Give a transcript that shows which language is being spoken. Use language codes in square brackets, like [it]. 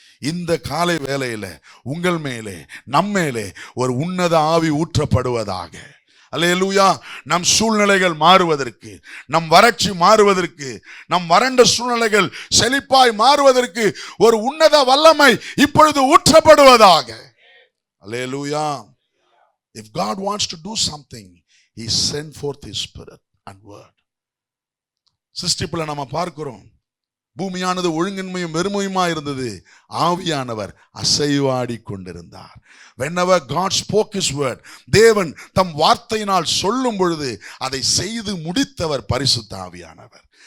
[ta] இந்த காலை வேளையில உங்கள் மேலே நம் மேலே ஒரு உன்னத ஆவி ஊற்றப்படுவதாக. அல்லேலூயா. நம் சூழ்நிலைகள் மாறுவதற்கு, நம் வறட்சி மாறுவதற்கு, நம் வறண்ட சூழ்நிலைகள் செழிப்பாய் மாறுவதற்கு ஒரு உன்னத வல்லமை இப்பொழுது ஊற்றப்படுவதாக. அல்லேலூயா. [en] If God wants to do something, He sent forth His Spirit and Word. [ta] சிருஷ்டிப்புல நம்ம பார்க்கிறோம், பூமியானது ஒழுங்கின்மையும் வெறுமையுமா இருந்தது. ஆவியானவர் அசைவாடி கொண்டிருந்தார். [en] Whenever God spoke His word, [ta] தேவன் தம் வார்த்தையினால் சொல்லும் பொழுது அதை செய்து முடித்தவர் பரிசுத்த ஆவியானவர்.